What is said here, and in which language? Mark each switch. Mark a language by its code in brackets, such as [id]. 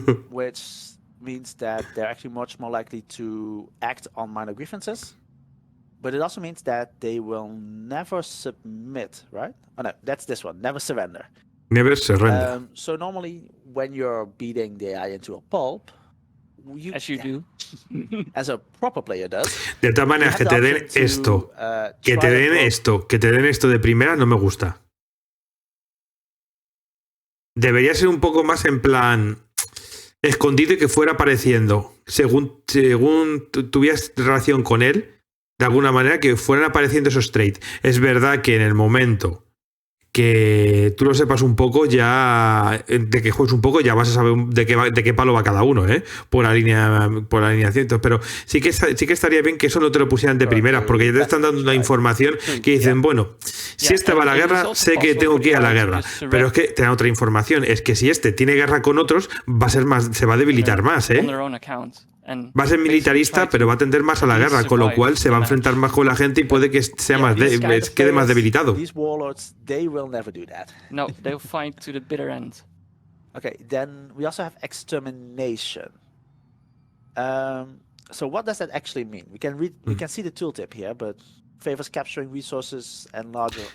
[en] which means that they're actually much more likely to act on minor grievances. But it also means that they will never submit, right? Oh no, that's this one, never surrender. Never surrender. So normally when you're beating the AI into a pulp, As you do. as a proper player does. [es] De todas maneras, que te den esto. Que te den esto. Que te den esto de primera no me gusta. Debería ser un poco más en plan escondido y que fuera apareciendo. Según tuvieras relación con él, de alguna manera que fueran apareciendo esos traits. Es verdad que en el momento que tú lo sepas un poco, ya de que juegues un poco, ya vas a saber de qué palo va cada uno, por alineación. Pero sí que estaría bien que eso no te lo pusieran de primeras, porque ya te están dando una información que dicen, bueno, si este va a la guerra, sé que tengo que ir a la guerra. Pero es que te dan otra información, es que si este tiene guerra con otros, se va a debilitar más, Va a ser militarista, pero va a tender más a la guerra, con lo cual se va a enfrentar más con la gente y puede que sea quede más debilitado. [en] These warlords, they will never do that. No, they'll fight to the bitter end. Okay, then we also have extermination. So what does that actually mean? We can see the tooltip here, but favors capturing resources and larger